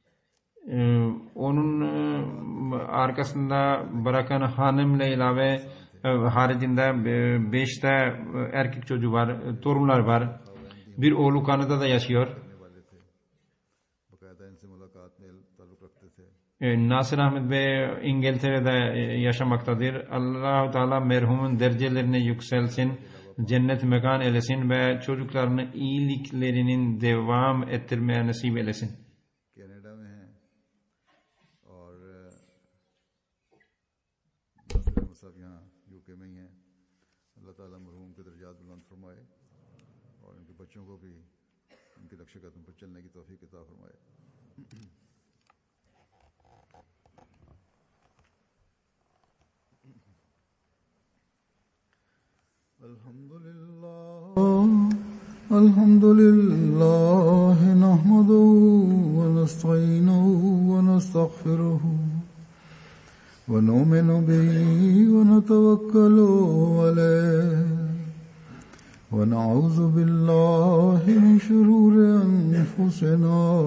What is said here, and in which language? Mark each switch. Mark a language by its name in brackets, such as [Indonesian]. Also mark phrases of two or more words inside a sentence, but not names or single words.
[Turkish] Onun arkasında bırakan hanımla ilave haricinde 5 erkek çocuğu var, torunlar var. Bir oğlu Kanada'da yaşıyor. [Urdu] باقاعدہ ان سے ملاقات میں تعلق رکھتے تھے. [Turkish] Nasir Ahmet Bey İngiltere'de yaşamaktadır. Allah-u Teala merhumun derecelerini yükselsin, cennet mekan eylesin ve çocuklarını iyiliklerinin devam ettirmeye nasip eylesin. [Urdu] کینیڈا میں ہیں اور ناصر احمد صاحب یہاں یوکے میں ہی ہیں. اللہ تعالیٰ مرحوم کے درجات بلند فرمائے اور ان کے بچوں کو بھی ان کے نقش قدم پر چلنے کی توفیق عطا فرمائے. [Arabic] الحمد لله نحمده ونستعينه ونستغفره ونؤمن به ونتوكل عليه ونعوذ بالله من شرور أنفسنا